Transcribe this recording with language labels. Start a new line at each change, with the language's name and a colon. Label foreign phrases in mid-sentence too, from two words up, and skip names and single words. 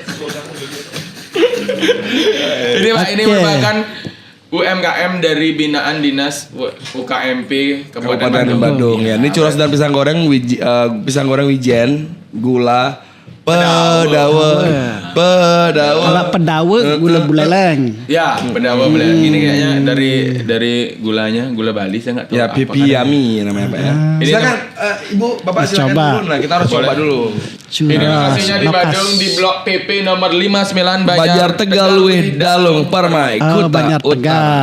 Indonesian: Ini Pak, ini merupakan UMKM dari binaan Dinas UKMP Kabupaten Badung. Ya, ini churros dan pisang goreng wijen, gula, pedawe. Kalau pedawe gula buleleng. Ya, pedawe buleleng. Ini kayaknya dari gulanya, gula Bali saya nggak tahu. Ya, Pipi Yummy namanya Pak ya. Silakan Ibu, Bapak silakan Coba. dulu. Nah, kita harus coba dulu. Ini lokasinya di Badung di Blok PP nomor 59 Bajar Tegal Luih Dalung Permai Kuta Banjar Tegal.